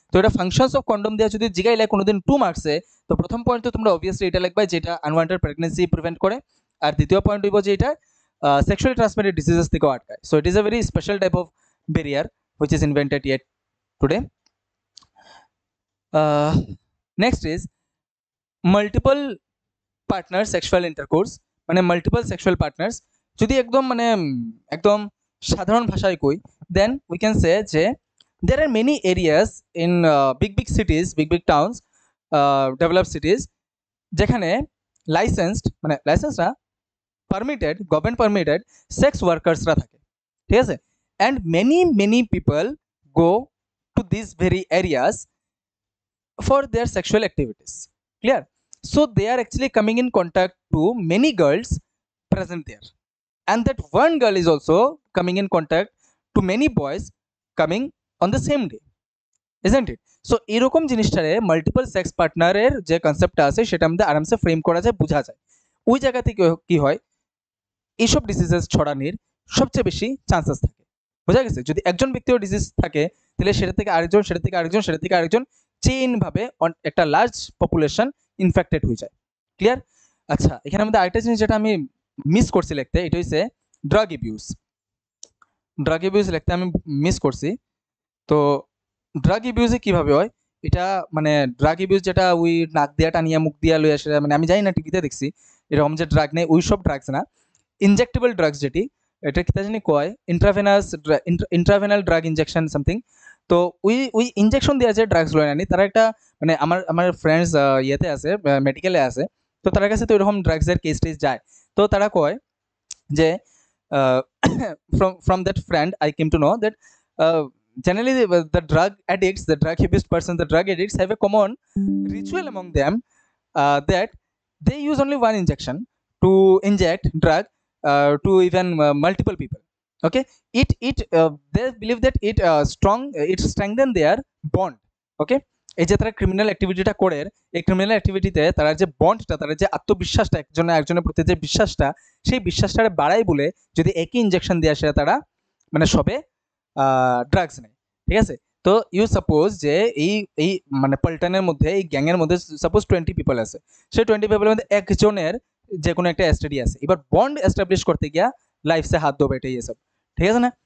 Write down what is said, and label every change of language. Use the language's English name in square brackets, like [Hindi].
[Bangla] তো এটা functions of condom দেওয়া যদি জিগাইলে কোনোদিন 2 মার্কসে, তো প্রথম পয়েন্ট তো তোমরা অবভিয়াসলি এটা লিখবে যেটা আনওয়ান্টেড প্রেগনেন্সি প্রিভেন্ট করে, আর দ্বিতীয় পয়েন্ট হইব যে এটা সেক্সুয়ালি ট্রান্সমিটেড ডিজিজেস থেকেও আটকায়। [English] So it is a very special type of barrier which is invented yet today. Next is multiple partner sexual intercourse, মানে multiple sexual partners. [Bangla] যদি একদম মানে একদম সাধারণ ভাষায় কই, [English] Then we can say যে there are many areas in big cities, big towns, developed cities যেখানে licensed, মানে licence না, permitted, government permitted sex ওয়ার্কার্সরা থাকে, ঠিক আছে? And many people go to these very areas for their sexual activities. Clear? So they are actually coming in contact to many girls present there, and that one girl is also coming in contact to many boys coming on the same day, isn't it? [Bangla] So এরকম জিনিসটারে multiple sex পার্টনারের যে কনসেপ্টটা আছে সেটা আমাদের আরামসে frame করা যায়, বোঝা যায়। ওই জায়গা থেকে কি হয়, এইসব ডিজিজেস ছড়ানোর সবচেয়ে বেশি চান্সেস থাকে। বোঝা গেছে? যদি একজন ব্যক্তিও ডিজিজ থাকে তাহলে সেটা থেকে আরেকজন, সেটা থেকে আরেকজন, সেটা থেকে আরেকজন, চেইন ভাবে একটা লার্জ পপুলেশন ইনফেক্টেড হয়ে যায়। ক্লিয়ার? আচ্ছা, এখানে আমাদের আরেকটা জিনিস যেটা আমি মিস করছি লিখতে, এটা হচ্ছে ড্রাগ অ্যাবিউজ। ড্রাগ অ্যাবিউজ লিখতে আমি মিস করছি। তো ড্রাগ অ্যাবিউজে কিভাবে হয় এটা, মানে ড্রাগ অ্যাবিউজ যেটা ওই নাক দিয়া টানিয়া মুখ দিয়া লই আসে, মানে আমি জানি না, টিভিতে দেখছি এরকম যে ড্রাগ নেই, ওই সব ড্রাগস না, ইনজেক্টেবল ড্রাগস যেটি, এটা কি জানি কয় ইন্ট্রাভেনাল ড্রাগ ইনজেকশন সামথিং। তো ওই ইনজেকশন দেওয়া যে ড্রাগসগুলো আনি, তারা একটা মানে আমার ফ্রেন্ডস ইয়েতে আছে, মেডিকেলে আছে, তো তার কাছে তো এরকম ড্রাগসের কেস টেস যায়। তো তারা কয় যে [English] from that friend I came to know that generally the drug addicts, the drug abused person, the drug addicts have a common ritual among them, that they use only one injection to inject drug to even multiple people. Okay, they believe that it strengthen their bond. [Bangla] Okay, এই যে তারা criminal অ্যাক্টিভিটিটা করে, এই criminal অ্যাক্টিভিটিতে তারা যে বন্ডটা, তারা যে আত্মবিশ্বাসটা, একজনের প্রতি যে বিশ্বাসটা, সেই বিশ্বাসটা বাড়ায় বলে যদি একই ইনজেকশন দিয়ে আসে তারা মানে সবে ড্রাগস নেয়। ঠিক আছে? তো ইউ সাপোজ যে এই মানে পল্টনের মধ্যে, এই গ্যাংয়ের মধ্যে সাপোজ 20 পিপল আছে, সেই 20 পিপলের মধ্যে একজনের যে কোনো একটা এসটিডি আছে, এবার বন্ড এস্টাবলিশ করতে গিয়া লাইফসে হাত দেবে, এটাই এসব। ঠিক আছে না?